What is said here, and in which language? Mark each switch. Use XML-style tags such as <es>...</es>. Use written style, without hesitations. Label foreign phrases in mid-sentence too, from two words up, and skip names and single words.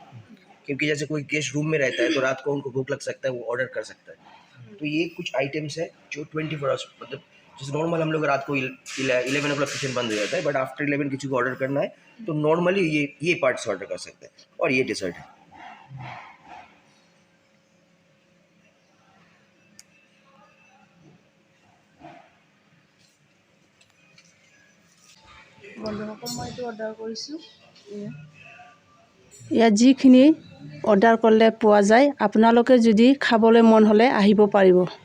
<hi>क्योंकि जैसे कोई</hi> <en>guest room</en> <hi>में रहता है तो रात को उनको भूख लग सकता है, वो ऑर्डर कर सकता है। तो ये कुछ आइटम्स है जो 24 आवर्स, मतलब जैसे नॉर्मल हम लोग रात को 11</hi> <en>o'clock</en> <hi>किचन बंद हो जाता है,</hi> <en>but after</en> <hi>11 किसी को ऑर्डर करना है तो नॉर्मली ये पार्ट्स ऑर्डर कर सकते हैं। और ये डिज़र्ट है।</hi> <as>বন্ধুসকল মই এইটো অৰ্ডাৰ কৰিছোঁ। ইয়াত যিখিনি অৰ্ডাৰ কৰিলে পোৱা যায়, আপোনালোকে যদি খাবলৈ মন হ'লে আহিব পাৰিব।</as>